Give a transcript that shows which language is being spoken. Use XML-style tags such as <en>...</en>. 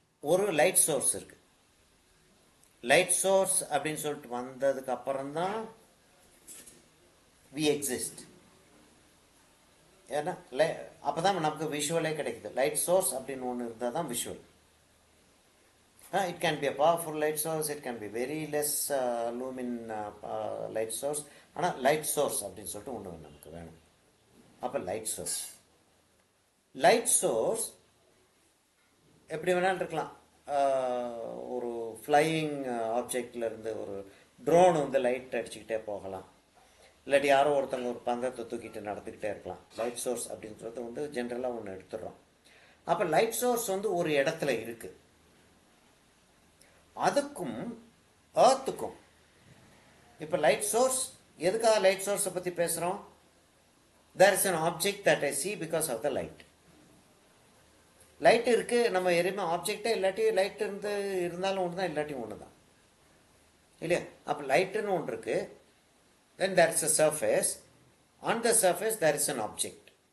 <ta>ஒரு light source இருக்கு. Light source அப்படின்னு சொல்லிட்டு வந்ததுக்கு அப்புறம் தான்</ta> <en>We exist.</en> <ta>ஏன்னா அப்பதான் நமக்கு விஷுவலே கிடைக்குது. லைட் சோர்ஸ் அப்படின்னு ஒன்று இருந்தால் தான் visual.</ta> <en>It can be a powerful light source, it can be very less lumin light source.</en> <ta>ஆனால் லைட் சோர்ஸ் அப்படின்னு சொல்லிட்டு ஒன்று நமக்கு வேணும். அப்போ லைட் சோர்ஸ் எப்படி வேணாலும் இருக்கலாம். ஒரு ஃப்ளையிங் ஆப்ஜெக்ட்ல இருந்து ஒரு ட்ரோன் வந்து லைட் அடிச்சுக்கிட்டே போகலாம். இல்லாட்டி யாரோ ஒருத்தவங்க ஒரு பந்தத்தை தூக்கிட்டு நடந்துக்கிட்டே இருக்கலாம். லைட் சோர்ஸ் அப்படின்றது வந்து ஜென்ரலாக ஒன்று எடுத்துடுறோம். அப்போ லைட் சோர்ஸ் வந்து ஒரு இடத்துல இருக்கு. அதுக்கும் ஏர்த்துக்கும் இப்போ லைட் சோர்ஸ், எதுக்காக லைட் சோர்ஸை பற்றி பேசுகிறோம்?</ta> <en>There is an object that I see because of the light.</en> <ta>Light இருக்கு, நம்ம எதுவுமே ஆப்ஜெக்டே இல்லாட்டி லைட் இருந்தாலும் ஒன்று தான், இல்லாட்டி ஒன்று தான் இல்லையா? அப்போ லைட்டுன்னு ஒன்று இருக்கு.</ta> <en>then there is a surface, on the surface there is an object.</en>